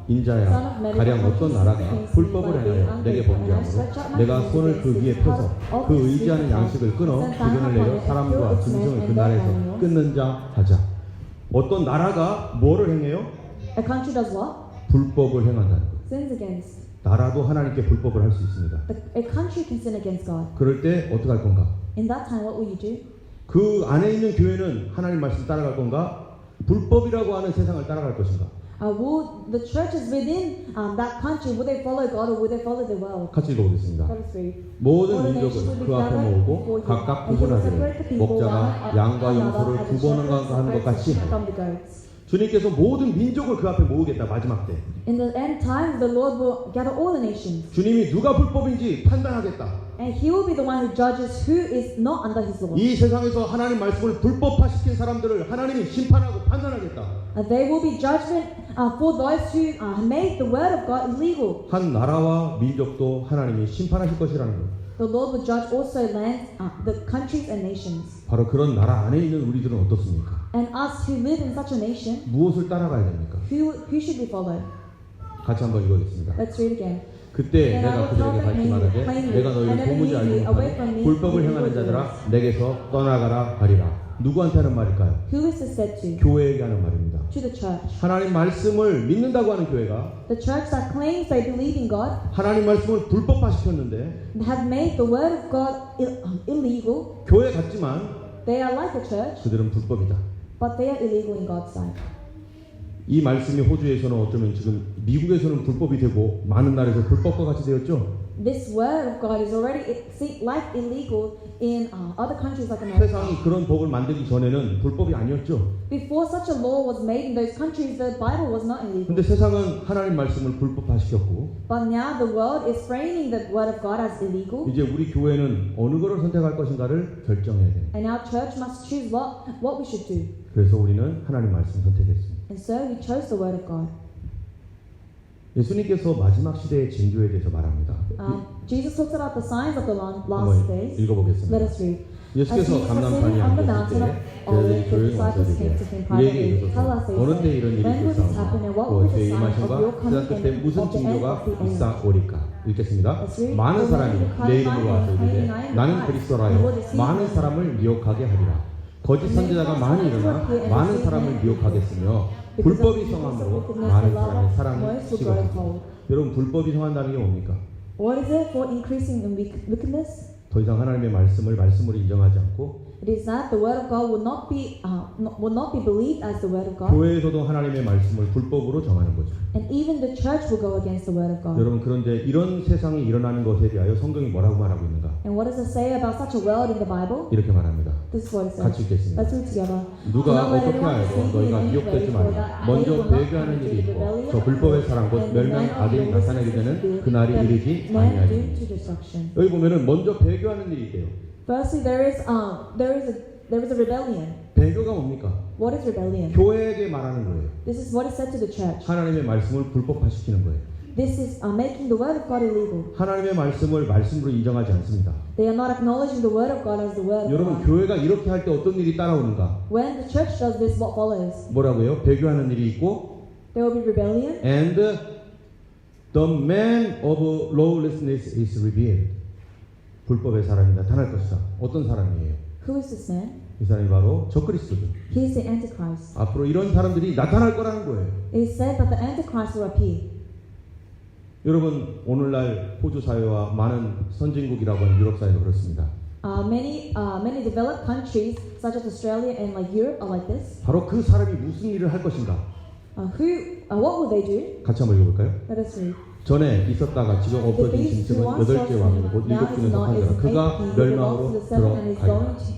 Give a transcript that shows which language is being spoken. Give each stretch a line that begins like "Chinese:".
Korean: 인자야, 가령 어떤 나라가 불법을 행하여 내게 범죄하므로 내가 손을 그 위에 펴서 그 의지하는 양식을 끊어 기근을 내려 사람과 짐승을 그 나라에서 끊는 자 하자. 어떤 나라가 뭐를 행해요?
English: A country does what?
Korean: 불법을 행한다는 거예요.
English: Sins against.
Korean: 나라도 하나님께 불법을 할 수 있습니다.
English: A country can sin against God.
Korean: 그럴 때 어떻게 할 건가?
English: In that time, what will you do?
Korean: 그 안에 있는 교회는 하나님 말씀 따라갈 건가? 불법이라고 하는 세상을 따라갈 것인가?
English: Will the churches within that country, will they follow God or will they follow the world?
Korean: 같이 읽어보겠습니다.
English: Let us read.
Korean: 모든 민족을 그 앞에 모으고 각각 구분하기를 목자가 양과 염소를 구분하는 것 같이 주님께서 모든 민족을 그 앞에 모으겠다. 마지막 때
English: In the end times, the Lord will gather all the nations,
Korean: 주님이 누가 불법인지 판단하겠다.
English: and He will be the one who judges who is not under His law.
Korean: 이 세상에서 하나님 말씀을 불법화시킨 사람들을 하나님이 심판하고 판단하겠다.
English: There will be judgment for those who made the word of God illegal.
Korean: 한 나라와 민족도 하나님이 심판하실 것이라는 것.
English: The Lord will judge also lands, the countries and nations.
Korean: 바로 그런 나라 안에 있는 우리들은 어떻습니까?
English: And us who live in such a nation,
Korean: 무엇을 따라가야 됩니까?
English: who should we follow?
Korean: 같이 한번 읽어보겠습니다.
English: Let's read again.
Korean: 그때 내가 그들에게 밝히 말하되 내가 너희를 도무지 알지 못하니 불법을 행하는 자들아 내게서 떠나가라 하리라. 누구한테 하는 말일까요?
English: Who is this said to?
Korean: 교회에게 하는 말입니다.
English: To the church.
Korean: 하나님 말씀을 믿는다고 하는 교회가
English: The church that claims they believe in God
Korean: 하나님 말씀을 불법화시켰는데
English: have made the word of God illegal.
Korean: 교회 같지만
English: They are like a church,
Korean: 그들은 불법이다.
English: but they are illegal in God's sight.
Korean: 이 말씀이 호주에서는 어쩌면 지금 미국에서는 불법이 되고 많은 나라에서 불법과 같이 되었죠.
English: This word of God is already like illegal in other countries like America.
Korean: 세상이 그런 법을 만들기 전에는 불법이 아니었죠.
English: Before such a law was made in those countries, the Bible was not illegal.
Korean: 근데 세상은 하나님 말씀을 불법화시켰고
English: But now the world is framing the word of God as illegal,
Korean: 이제 우리 교회는 어느 것을 선택할 것인가를 결정해야 돼요.
English: and our church must choose what we should do.
Korean: 그래서 우리는 하나님 말씀 선택했습니다.
English: And so we chose the word of God.
Korean: 예수님께서 마지막 시대의 징조에 대해서 말합니다.
English: Jesus talks about the signs of the last
Korean: 한번
English: days.
Korean: 읽어보겠습니다.
English: Let us read.
Korean: 예수께서 감람산에 앉았을 때 제자들이 조용히 와서 이르되 우리에게 이르소서 어느 때 이런 일이 있을사오며 또 주의 임하심과 그날 그때 무슨 징조가 있사오리까. 읽겠습니다. 많은 사람이 내 이름으로 와서 이르되 나는 그리스도라여 많은 사람을 미혹하게 하리라. 거짓 선지자가 많이 일어나 많은 사람을 미혹하겠으며 불법이 성함으로 많은 사람의 사랑이 식어지고. 여러분 불법이 성한다는 게 뭡니까?
English: What is it for increasing in wickedness?
Korean: 더 이상 하나님의 말씀을 말씀으로 인정하지 않고
English: It is that the word of God will not be believed as the word of God,
Korean: 교회에서도 하나님의 말씀을 불법으로 정하는 거죠.
English: and even the church will go against the word of God.
Korean: 여러분 그런데 이런 세상이 일어나는 것에 대하여 성경이 뭐라고 말하고 있는가?
English: And what does it say about such a world in the Bible?
Korean: 이렇게 말합니다.
English: This is what it
Korean: 같이 읽겠습니다.
English: Let's read together.
Korean: 누가 어떻게 알고 너희가 미혹되지 말라. 먼저 배교하는 일이 있고 저 불법의 사랑 곧 멸망의 아들이 나타나게 되는 그날이 이르지 아니하리니. 여기 보면은 먼저 배교하는 일이 있대요.
English: Firstly, there is a rebellion.
Korean: 배교가 뭡니까?
English: What is rebellion?
Korean: 교회에게 말하는 거예요.
English: This is what is said to the church.
Korean: 하나님의 말씀을 불법화시키는 거예요.
English: This is making the word of God illegal.
Korean: 하나님의 말씀을 말씀으로 인정하지 않습니다.
English: They are not acknowledging the word of God as the word of
Korean: 여러분
English: God.
Korean: 교회가 이렇게 할 때 어떤 일이 따라오는가?
English: When the church does this, what follows?
Korean: 뭐라고요? 배교하는 일이 있고
English: There will be rebellion, and the man of lawlessness is revealed.
Korean: 불법의 사람이 나타날 것이다. 어떤 사람이에요?
English: who is this man?
Korean: 이 사람이 바로 적그리스도죠.
English: He is the Antichrist.
Korean: 앞으로 이런 사람들이 나타날 거라는 거예요.
English: It is said that the Antichrist will appear.
Korean: 여러분 오늘날 호주 사회와 많은 선진국이라고 하는 유럽 사회도 그렇습니다.
English: Many developed countries such as Australia and like Europe are like this.
Korean: 바로 그 사람이 무슨 일을 할 것인가?
English: What will they do?
Korean: 같이 한번 읽어볼까요?
English: Let us read.
Korean: 전에 있었다가 지금 없어진 짐승은 8째 왕이고 곧 7주는 속한 자라 그가 멸망으로 들어가리라.